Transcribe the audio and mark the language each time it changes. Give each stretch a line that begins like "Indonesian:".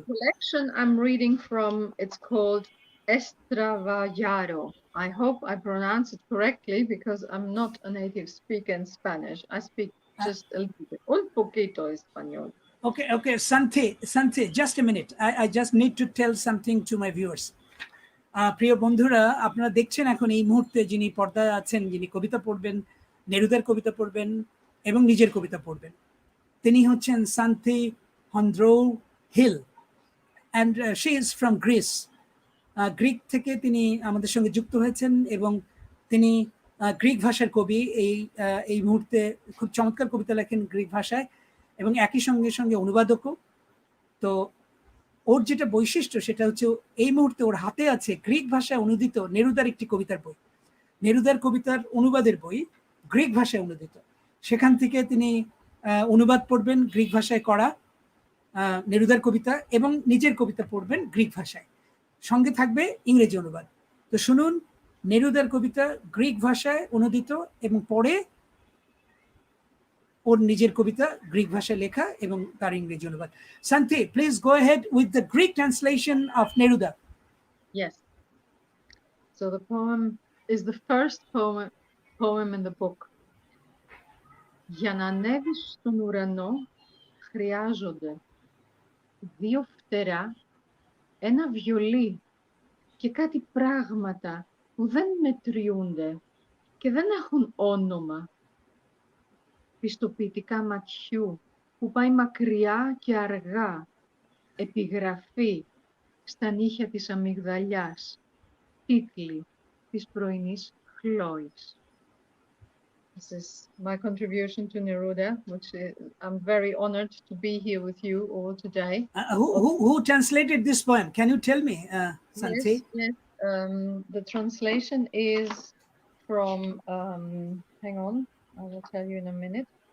English: collection I'm reading from, it's called Estravallaro. I hope I pronounce it correctly because I'm not a native speaker in Spanish. I speak just a little bit,
Spanish: un poquito español.
English: Okay, Sante, just a minute. I just need to tell something to my viewers.
Bangla: প্রিয় বন্ধুরা, আপনারা দেখছেন এখন এই মুহূর্তে যিনি পর্দায় আছেন, যিনি কবিতা পড়বেন, নেরুদার কবিতা পড়বেন এবং নিজের কবিতা পড়বেন, তিনি হচ্ছেন সান্থি হন্দ্রৌ hill,
English: And she is from Greece.
Bangla: Greek থেকে তিনি আমাদের সঙ্গে যুক্ত হয়েছেন এবং তিনি গ্রিক ভাষার কবি। এই মুহূর্তে খুব চমৎকার কবিতা লেখেন গ্রিক ভাষায় এবং একই সঙ্গে সঙ্গে অনুবাদকও। তো ওর যেটা বৈশিষ্ট্য সেটা হচ্ছে এই মুহূর্তে ওর হাতে আছে গ্রিক ভাষায় অনুদিত নেরুদার একটি কবিতার বই, নেরুদার কবিতার অনুবাদের বই, গ্রিক ভাষায় অনুদিত। সেখান থেকে তিনি অনুবাদ পড়বেন গ্রিক ভাষায় করা নেরুদার কবিতা এবং নিজের কবিতা পড়বেন গ্রিক ভাষায়, সঙ্গে থাকবে ইংরেজি অনুবাদ। তো শুনুন নেরুদার কবিতা গ্রিক ভাষায় অনুদিত এবং পরে ওর নিজের কবিতা গ্রিক ভাষায় লেখা এবং তার ইংরেজি অনুবাদ।
English: Santi, please go ahead with the Greek translation of Neruda. Yes. So the poem is the first poem in the book.
Greek: Για να ανέβεις στον ουρανό χρειάζονται 2 φτερά, ένα βιολί και κάτι πράγματα που δεν μετριούνται και δεν έχουν όνομα. Πιστοποιητικά ματιού που πάει μακριά και αργά, επιγραφή στα νύχια της αμυγδαλιάς, τίτλοι της πρωινής χλόης.
English: This is my contribution to Neruda, which I'm very honored to be here with you all today. Who translated this poem? Can you tell me, Santi? Yes. The translation is from, hang on, I will tell you in a minute.